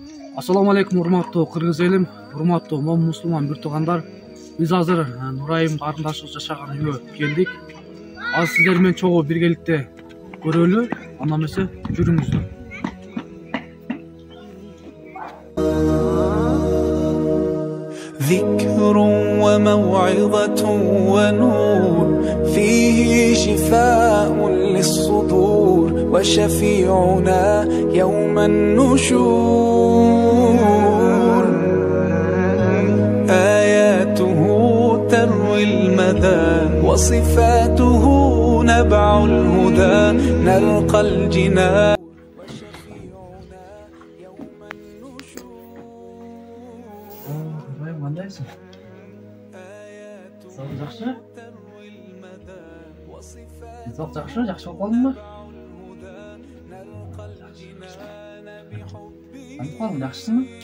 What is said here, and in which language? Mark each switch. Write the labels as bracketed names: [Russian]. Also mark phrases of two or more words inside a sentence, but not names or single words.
[Arabic] السلام عليكم [Kyrgyz] урматтуу кыргыз элим, урматтуу мусулман бир туугандар. Биз азыр Нурайым карындашыбыз жашаган үйгө келдик. Азыр сиздер менен чогуу биргеликте көрөлү. Анда эмесе жүрүңүздөр. [Arabic] ذكر وموعظة ونور فيه شفاء للصدور وشفيعنا يوم النشور آياته تروي المدى وصفاته نبع الهدى نلقى الجنان [Kyrgyz] Qandayсың? Сау жакшы? Сау жакшы, жакшы болуп калдыңбы? Кантип калдың, жакшысыңбы?